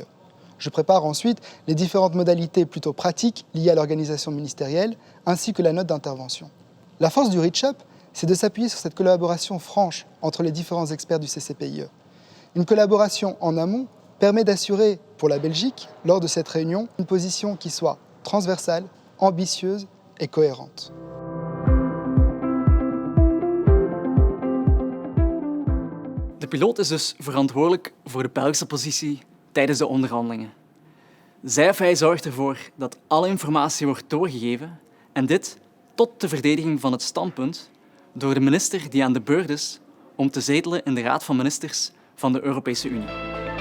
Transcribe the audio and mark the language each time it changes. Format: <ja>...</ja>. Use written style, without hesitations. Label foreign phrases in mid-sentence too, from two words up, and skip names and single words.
<fr>Je prépare ensuite les différentes modalités plutôt pratiques liées à l'organisation ministérielle ainsi que la note d'intervention. La force du Reach Up, c'est de s'appuyer sur cette collaboration franche entre les différents experts du CCPIE. Une collaboration en amont permet d'assurer pour la Belgique, lors de cette réunion, une position qui soit transversale, ambitieuse et cohérente.</fr> <nl>De piloot is dus verantwoordelijk voor de Belgische positie tijdens de onderhandelingen. Zij of hij zorgt ervoor dat alle informatie wordt doorgegeven en dit tot de verdediging van het standpunt door de minister die aan de beurt is om te zetelen in de Raad van Ministers van de Europese Unie.</nl>